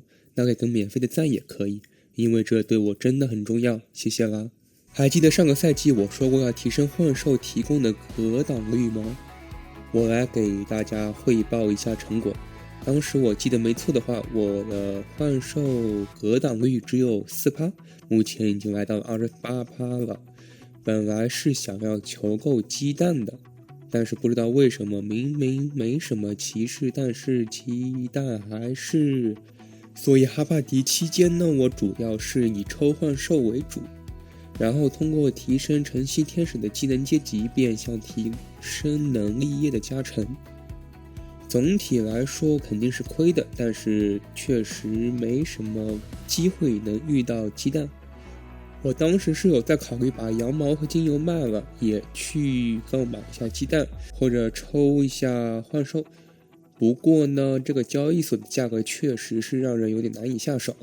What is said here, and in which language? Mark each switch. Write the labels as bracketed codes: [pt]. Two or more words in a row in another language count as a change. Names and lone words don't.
[zh] 那給個免費的贊也可以，因為這對我真的很重要，謝謝啦。還記得上個賽季我說過要提升幻獸提供的格擋率嗎？我來給大家匯報一下成果。當時我記得沒錯的話，我的幻獸格擋率只有 4%， 目前已經來到了 28% 了。本來是想要求夠雞蛋的，但是不知道為什麼明明没什麼骑士，但是鸡蛋還是。所以哈帕迪期間呢，我主要是以抽幻獸為主，然後通過提升晨曦天使的技能阶级，变相提升能力液的加成。总体来說肯定是虧的，但是確實沒什麼機會能遇到雞蛋。我當時是有在考慮把羊毛和精油賣了，也去購買一下雞蛋，或者抽一下幻獸。不過呢，這個交易所的價格確實是讓人有點難以下手。